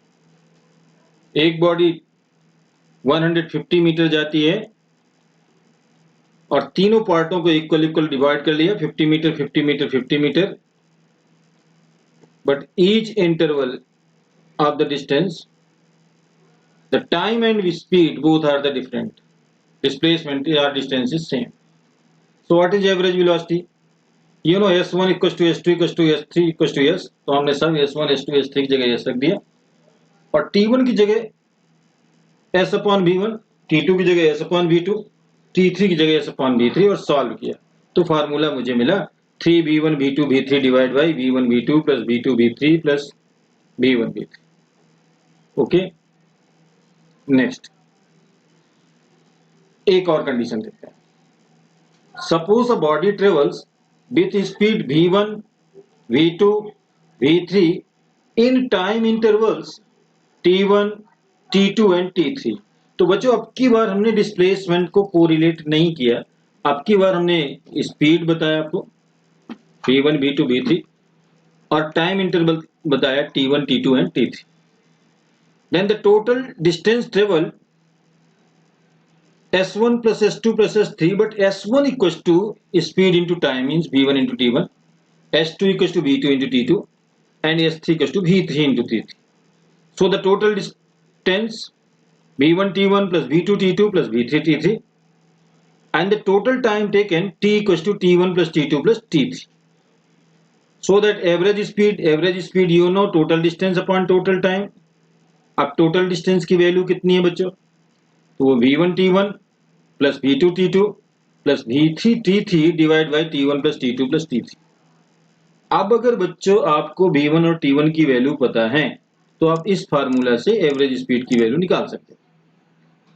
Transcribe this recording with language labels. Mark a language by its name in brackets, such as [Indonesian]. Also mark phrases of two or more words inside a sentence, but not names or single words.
[Hindi] एक बॉडी 150 मीटर जाती है और तीनों पार्टों को [English] equal divide [Hindi] कर लिया, 50 मीटर 50 मीटर 50 मीटर, [English] but each interval of the distance the time and speed both are the different, displacement [Hindi] और [English] distance is same. So what is average velocity? You know S1 equals to S2 equals to S3 equals to S, [Hindi] तो हमने सब S1 S2 S3 की जगह S रख दिया और T1 की जगह S अपॉन V1, T2 की जगह S अपॉन V2, T3 की जगह S अपॉन V3 और सॉल्व किया. तो फार्मूला मुझे मिला 3v1 v2 v3 [English] divide by v1 v2 plus v2 v3 plus v1 v3. [Hindi] ओके, नेक्स्ट एक और कंडीशन देखते हैं. [English] suppose a body travels with speed v1, v2, v3 in time intervals t1, t2 and t3. [Hindi] तो बच्चों अब की बार हमने डिस्प्लेसमेंट को कोरिलेट नहीं किया, अब की बार हमने स्पीड बताया आपको v1, v2, v3 और [English] time interval [Hindi] बताया t1, t2 एंड t3. [English] then the total distance travel s1 plus s2 plus s3, but s1 equals to speed into time means v1 into t1, s2 equals to v2 into t2 and s3 equals to v3 into t3. So the total distance v1 t1 plus v2 t2 plus v3 t3 and the total time taken t equals to t1 plus t2 plus t3. So that average speed you know total distance upon total time. [Hindi] अब [English] total distance [Hindi] की वैल्यू कितनी है बच्चों, तो वो v1 t1 प्लस v2 t2 प्लस v3 t3 [English] divide by t1 plus t2 plus t3. [Hindi] अब अगर बच्चों आपको v1 और t1 की वैल्यू पता है तो आप इस फार्मूला से [English] average speed [Hindi] की वैल्यू निकाल सकते हैं.